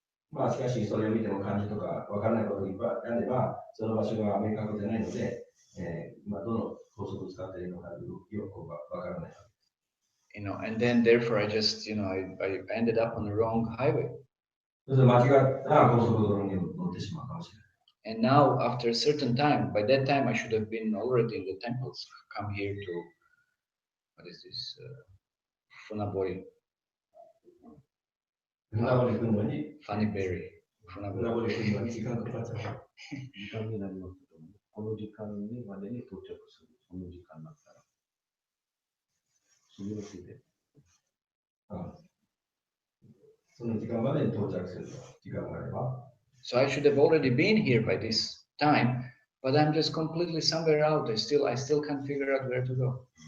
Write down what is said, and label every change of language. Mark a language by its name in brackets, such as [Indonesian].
[Japanese] まあ、しかし、それを見ても漢字とかわからないことがいっぱいあれば、その場所が明確じゃないので、どの高速を使っているのかよくわからない。 [English] And then therefore I just I ended up on the wrong highway. [Japanese] それで間違った高速道路に乗ってしまうかもしれない。 [English] And now, after a certain time, by that time I should have been already in the temples. Come here to what is this? [Japanese] Funabori. 船堀来るのに、 Funnyberry. 船 Funabori. 堀来るのに時間かかっちゃう。時間になりますけども、この時間にまでに到着する、その時間になったら、その予定で。その時間までに到着する時間があれば。 [English] So I should have already been here by this time, but I'm just completely somewhere out. I still can't figure out where to go.